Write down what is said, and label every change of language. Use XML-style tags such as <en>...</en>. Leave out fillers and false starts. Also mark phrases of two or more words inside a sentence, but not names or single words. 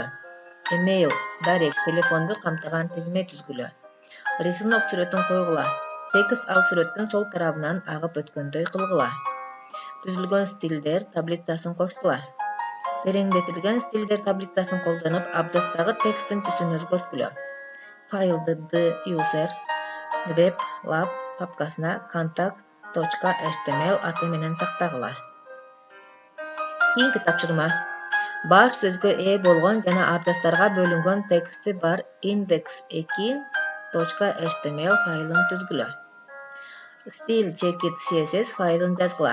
<ky>Email, дарек, телефонду камтыган тизме түзгүлө. Рисунок сүрөтүн койгула. Текст ал сүрөттүн сол тарабынан агып өткөндөй кылгыла. Түзүлгөн стилдер таблицасын кошкула. Тереңдетилген стилдер таблицасын колдонуп, абзацтагы тексттин түсүн өзгөрткүлө. Файлды user web lab папкасына contact.html аты менен сактагыла. Кийинки тапшырма. баш сөзгө ээ болгон жана абзацтарга бөлүнгөн тексти бар index2.html файлын түзгүлө. Стиль чекит CSS файлын жазгыла.</ky>